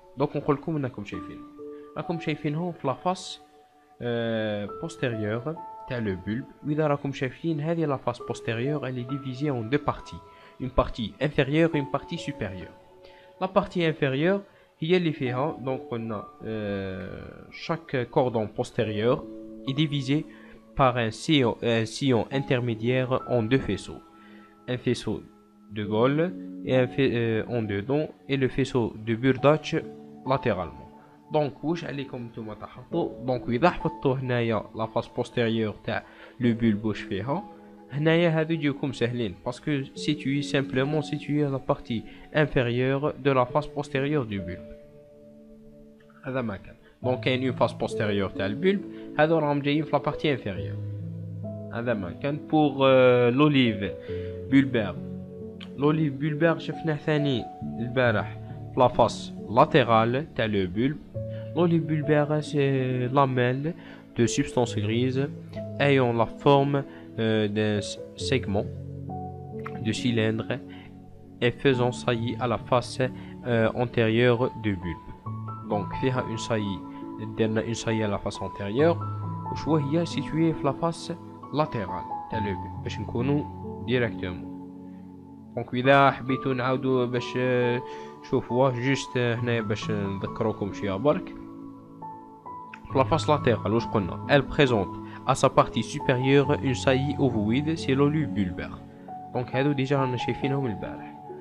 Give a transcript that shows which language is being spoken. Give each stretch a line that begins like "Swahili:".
Arabic: دونك نقول لكم انكم شايفينهم في لافاس بوستيريور تاع لو بولب. واذا راكم شايفين هذه لافاس بوستيريور
French: elle est divisée en deux parties, une partie inférieure et une partie supérieure. la partie inférieure
Arabic: هي اللي فيها دونك قلنا
French: chaque cordon postérieur est divisé par un sillon intermédiaire en deux faisceaux, un faisceau de Gall et en dedans et le faisceau de Burdach latéralement.
Arabic: donc واش عليكم نتوما تحفظوا. donc اذا حفظتوا هنايا لا فاس بوستيريور تاع لو بولب واش فيها هنايا هادو يجيوكم سهلين باسكو
French: situé simplement situé à la partie inférieure de la face postérieure du bulbe.
Arabic: هذا ما كان. donc كاين اون فاس بوستيريور تاع البولب هادو راهم جايين في لا بارتي انفيريور. هذا ما كان.
French: pour l'olive bulbaire.
Arabic: l'olive bulbaire شفناه ثاني البارح في لا فاس latérale تاع لو bulbe.
French: l'olive bulbaire c'est lamelle de substance grise ayant la forme d'un segment de cylindre et faisant saillie à la face antérieure du bulbe. donc فيها une saillie
Arabic: درنا
French: une saillie à la face antérieure
Arabic: وشويه هي
French: située في la face latérale تاع لو bulbe
Arabic: باش نكونوا
French: directement.
Arabic: دونك اذا حبيتو نعاودو باش شوفوه جوست هنايا باش نذكروكم شي برك.
French: La face latérale
Arabic: واش قلنا
French: elle présente à sa partie supérieure une saillie ovoïde c'est le lobe bulbaire.
Arabic: دونك هادو ديجا رانا شايفينهم البارح.